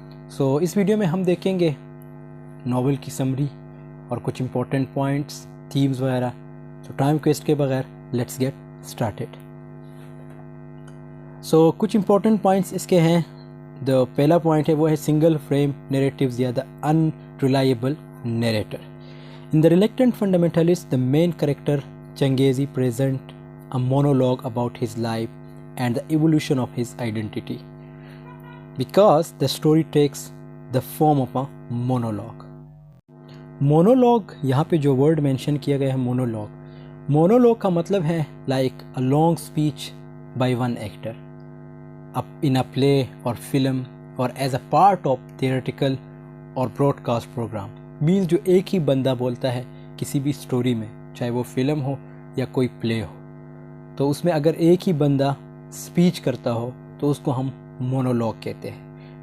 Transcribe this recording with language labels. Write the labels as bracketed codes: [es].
[hi] सो इस वीडियो में हम देखेंगे नावल की समरी और कुछ इंपॉर्टेंट पॉइंट्स, थीम्स वगैरह। सो टाइम वेस्ट के बगैर [en] Let's get started. [hi] सो कुछ इंपॉर्टेंट पॉइंट्स इसके हैं। द पहला पॉइंट है वो है [en] Single frame narratives या the unreliable narrator. In the reluctant fundamentalist the main character Changez present a monologue about his life and the evolution of his identity, because the story takes the form of a monologue. [hi] Monologue, यहाँ पे जो word mention किया गया है monologue, monologue का मतलब है [en] Like a long speech by one actor in a play और film और as a part of theatrical और broadcast program. [hi] मीन्स जो एक ही बंदा बोलता है किसी भी स्टोरी में, चाहे वो फिल्म हो या कोई प्ले हो, तो उसमें अगर एक ही बंदा स्पीच करता हो तो उसको हम मोनोलॉग कहते हैं।